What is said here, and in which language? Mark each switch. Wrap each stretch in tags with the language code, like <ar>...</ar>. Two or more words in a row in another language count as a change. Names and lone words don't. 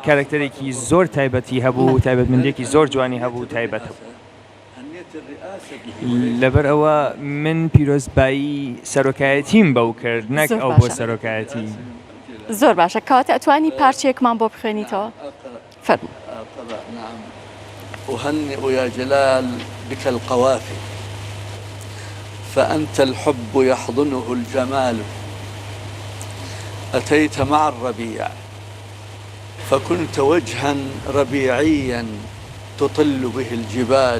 <ckb>کارکتەرێکی زۆر تایبەتی هەبوو تایبەتمەندێکی زۆر جوانی هەبوو تایبەت هەبوو</ckb> <ar>أهمية الرئاسة</ar> <ckb>لەبەر ئەوە من پیرۆزبایی سەرۆکایەتیم بەو کرد نەک زۆر ئەو بۆ باشە. سەرۆکایەتی زۆر باشە کەواتە ئەتوانی پارچەیەکمان بۆ بخوێنیتەوە فەرموو.</ckb> <ar>أقرأ. نعم. أهنئ يا جلال بك القوافي فأنت الحب يحضنه الجمال أتيت مع الربيع فكنت وجها ربيعيا تطل به الجبال</ar>